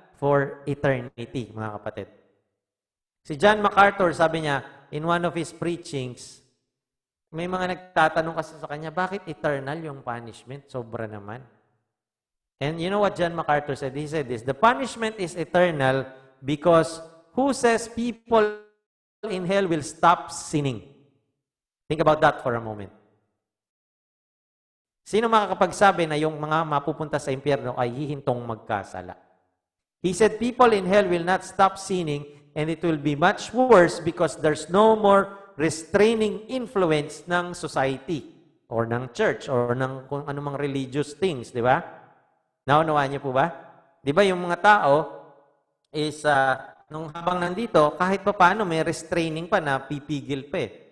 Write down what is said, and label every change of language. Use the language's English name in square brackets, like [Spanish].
[English] For eternity, [Filipino] mga kapatid. Si John MacArthur, sabi niya, [English] in one of his preachings, [Filipino] may mga nagtatanong kasi sa kanya, bakit eternal yung punishment? Sobra naman. [English] And you know what John MacArthur said? He said this, the punishment is eternal because who says people in hell will stop sinning? Think about that for a moment. [Filipino] Sino makakapagsabi na yung mga mapupunta sa impyerno ay hihintong magkasala? [English] He said, people in hell will not stop sinning and it will be much worse because there's no more restraining influence [Filipino] ng society or ng church or ng kung anumang religious things, di ba? Naunawaan niyo po ba? Di ba yung mga tao is, nung habang nandito, kahit pa paano may restraining pa na pipigil pa eh.